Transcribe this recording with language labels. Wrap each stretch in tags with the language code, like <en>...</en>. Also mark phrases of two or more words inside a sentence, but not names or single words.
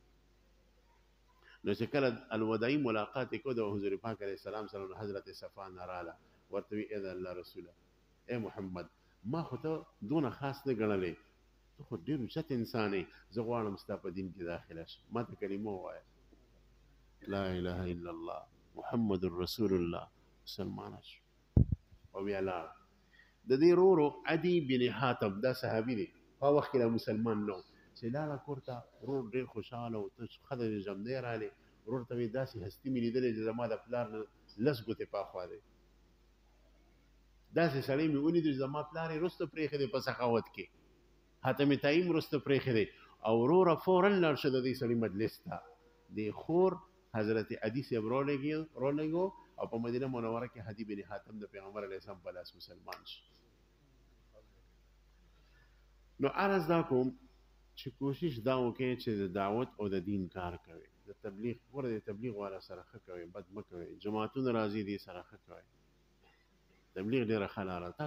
<ps>نو چې کله الوداعي ملاقات یې کړو د حضور پاک</ps> <ar>علیه السلام</ar> <ps>سره نو حضرت صفانه راله ورته وی ای د الله رسوله ای محمد ما خو ته دونه خاص نه ګڼلې ته خو ډېر اوچت انسان یې زه غواړم ستا په دین کې داخله شم ما ته کلمه ووایه</ps> <ar>لا اله الا الله محمد رسول الله</ar> <ps>مسلمانه شو او بیا لاړ د دې ورو عدي بن حاتم دا صحابي دی په وخت کې مسلمان نه چې لاړه کور ته ورور ډېر خوشحاله و ته ښځه دې جمدی رالې ورور ته وایي داسې هستي مې لیدلې چې زما د پلار نه 10 ګوتې پاخوا دی داسې سړی مې ولید چې زما پلار یې وروسته پرېښی دی په سخاوت کې، حاتم طایي هم وروسته پرېښی دی، او وروره فورا لاړ شه د دې سړي مجلس ته. د خور حضرت عدي صاحب رولېږو او په مدینه منوره کې هدي بن حاتم د پیغمبر</ps> <ar>علیه السلام</ar> <ps>په لاس مسلمان شو. نو عرض دا کوم چې کوشش دا وکړئ چې د دعوت او د دین کار کوئ، د تبلیغ ګوره د تبلیغ والا سره ښه کوئ، بد مه کوئ، جماعتونه راځي دې سره ښه کوئ. تبلیغ ډېره ښه لاره ده.</ps>